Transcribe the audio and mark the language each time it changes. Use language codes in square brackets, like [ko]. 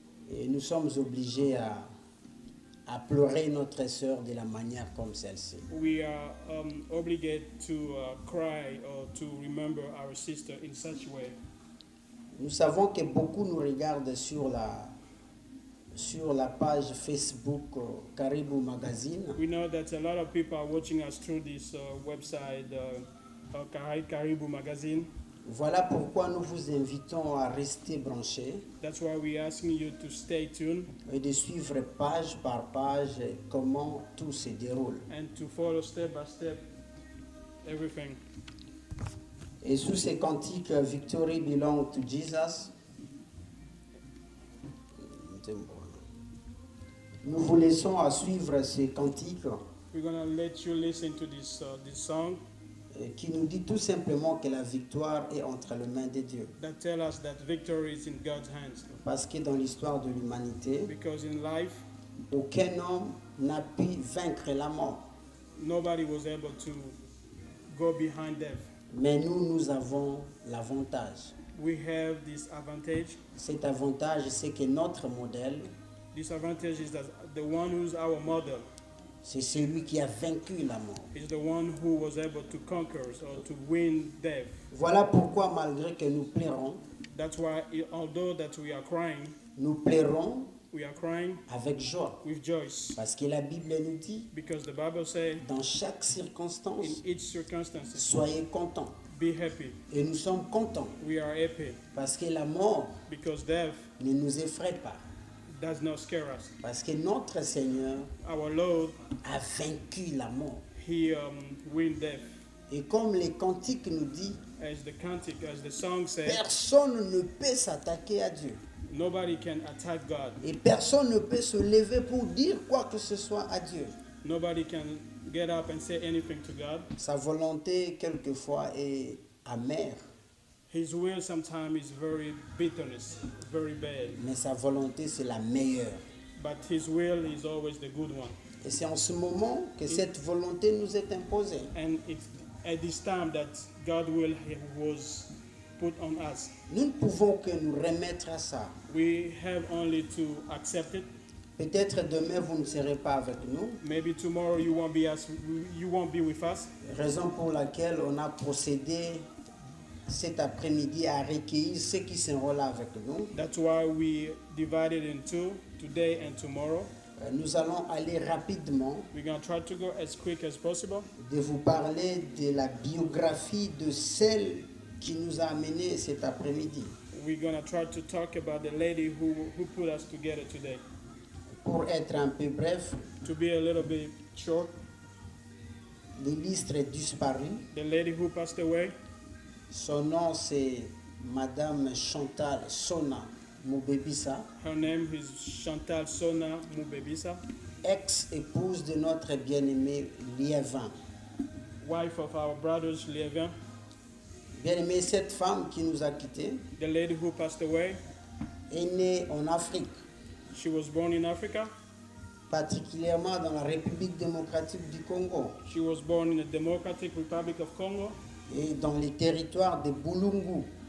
[fr] Et nous sommes obligés à pleurer notre sœur de la manière comme celle-ci. [en] We are obligated to cry or to remember our sister in such a way. [fr] Nous savons que beaucoup nous regardent sur la page Facebook Caribou Magazine. [en] We know that a lot of people are watching us through this website, Caribou Magazine. [fr] Voilà pourquoi nous vous invitons à rester branchés. [en] That's why we're asking you to stay tuned. [fr] Et de suivre page par page comment tout se déroule. [en] And to follow step by step everything. [fr] Et sous ces cantiques Victory Belongs to Jesus, nous vous laissons à suivre ces cantiques. [en] We're going to let you listen to this song. [fr] Qui nous dit tout simplement que la victoire est entre les mains de Dieu. [en] That tell us that victory is in God's hands. [fr] Parce que dans l'histoire de l'humanité, [en] because in life, [fr] aucun homme n'a pu vaincre la mort. [en] Nobody was able to go behind death. [fr] Mais nous avons l'avantage. [en] We have this advantage. [fr] Cet avantage, c'est que notre modèle, [en] this advantage is that the one who's our model, [fr] c'est celui qui a vaincu la mort. [en] Is the one who was able to conquer or to win death. [fr] Voilà pourquoi malgré que nous pleurons, [en] that's why although that we are crying, [fr] nous pleurons [en] we are crying [fr] avec joie. [en] with joy. [fr] Parce que la Bible nous dit, [en] Because the Bible says, [fr] dans chaque circonstance, [en] in each circumstance, [fr] soyez contents. [en] be happy. [fr] Et nous sommes contents. [en] We are happy. [fr] Parce que la mort [en] Because death [fr] ne nous effraie pas. [en] does not scare us. [fr] Parce que notre Seigneur [en] Our Lord, [fr] a vaincu la mort. [en] He win death. [fr] Et comme les cantiques nous disent, [en] As the cantic, as the song says, [fr] personne ne peut s'attaquer à Dieu. [en] nobody can attack God. [fr] Et personne ne peut se lever pour dire quoi que ce soit à Dieu. [en] Nobody can get up and say anything to God. [fr] Sa volonté, quelquefois, est amère. [en] His will sometimes is very bitterness, very bad. [fr] Mais sa volonté, c'est la meilleure. [en] But His will is always the good one. [fr] Et c'est en ce moment que cette volonté nous est imposée. [en] And it's at this time that God's will was put on us. [fr] Nous ne pouvons que nous remettre à ça. [en] We have only to accept it. [fr] Peut-être demain, vous ne serez pas avec nous. [en] Maybe tomorrow you won't be with us. [fr] Raison pour laquelle on a procédé cet après-midi à recueillir ceux qui s'enrôlent avec nous. [en] That's why we divided in two, today and tomorrow. [fr] Nous allons aller rapidement [en] We're going to try to go as quick as possible [fr] de vous parler de la biographie de celle qui nous a amenés cet après-midi. [en] we're going to try to talk about the lady who put us together today. [fr] Pour être un peu bref, [en] To be a little bit short, [fr] l'illustre disparue. [en] the lady who passed away, [fr] Son nom c'est Madame Chantal Sona Mubebisa, [en] her name is Chantal Sona Mubebisa, [fr] ex-épouse de notre bien-aimé Liévin. [en] wife of our brothers Lievin. [fr] Bien-aimé, cette femme qui nous a quittés [en] The lady who passed away, [fr] est née en Afrique, [en] she was born in Africa. [fr] particulièrement dans la République démocratique du Congo [en] She was born in the Democratic Republic of Congo, [fr] et dans les territoires de Bulungu.